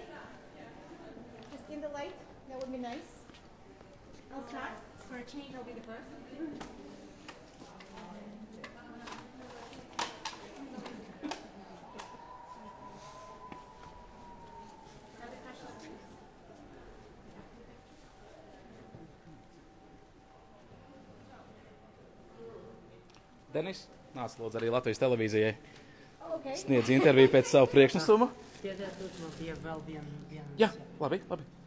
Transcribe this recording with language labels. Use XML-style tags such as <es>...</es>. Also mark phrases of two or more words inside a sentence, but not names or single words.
<en>Just in the light, that would be nice. I'll start. For a change, I'll be the first. Now the precious things.</en> <lv>Denis nāc lūdzu arī Latvijas televīzijai. Okay. Sniedz interviju pēc savu priekšnesuma. Piedodiet, man bija vēl viena. Jā, labi, labi.</lv>